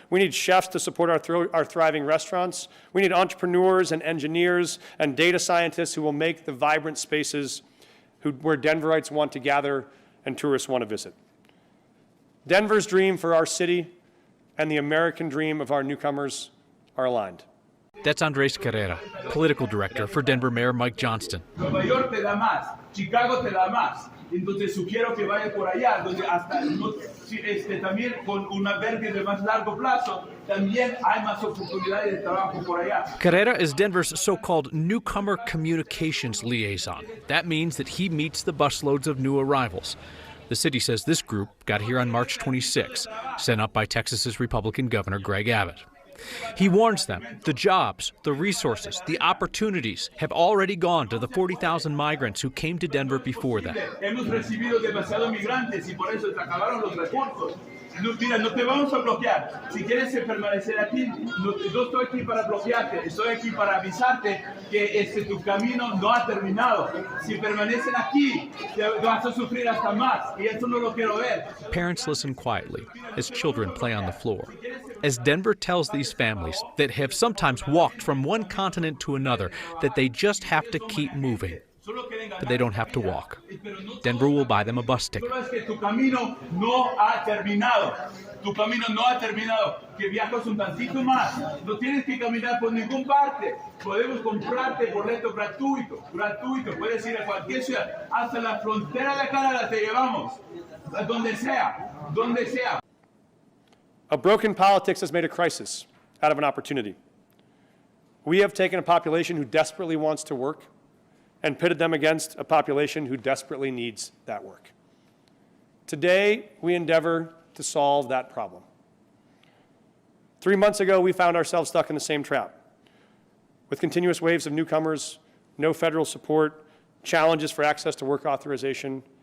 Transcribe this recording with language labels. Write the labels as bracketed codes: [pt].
[en] We need chefs to support our thriving restaurants. We need entrepreneurs and engineers and data scientists who will make the vibrant spaces where Denverites want to gather and tourists want to visit. Denver's dream for our city and the American dream of our newcomers are aligned. That's Andres Carrera, political director for Denver Mayor Mike Johnston. [es] Nueva York te da más, Chicago te da más. Entonces sugiero que vaya por allá, donde hasta también con un albergue de más largo plazo, también hay más oportunidades de trabajo por allá. [en] Carrera is Denver's so-called newcomer communications liaison. That means that he meets the busloads of new arrivals. The city says this group got here on March 26, sent up by Texas's Republican Governor Greg Abbott. He warns them the jobs, the resources, the opportunities have already gone to the 40,000 migrants who came to Denver before them. [es] Hemos recibido demasiados migrantes y por eso se acabaron los recursos. Mira, no te vamos a bloquear. Si quieres permanecer aquí, no estoy aquí para bloquearte, estoy aquí para avisarte que tu camino no ha terminado. Si permanecen aquí, vas a sufrir hasta más, y eso no lo quiero ver. [en] Parents listen quietly as children play on the floor, as Denver tells these families that have sometimes walked from one continent to another that they just have to keep moving. But they don't have to walk. Denver will buy them a bus ticket. [es] Tu camino no ha terminado. Tu camino no ha terminado. Que viajas un tantito más. No tienes que caminar por ningún parte. Podemos comprarte boleto gratuito. Puedes ir a cualquier ciudad. Hasta la frontera de Canadá te llevamos. Donde sea. [en] A broken politics has made a crisis out of an opportunity. We have taken a population who desperately wants to work and pitted them against a population who desperately needs that work. Today, we endeavor to solve that problem. 3 months ago, we found ourselves stuck in the same trap, with continuous waves of newcomers, no federal support, challenges for access to work authorization.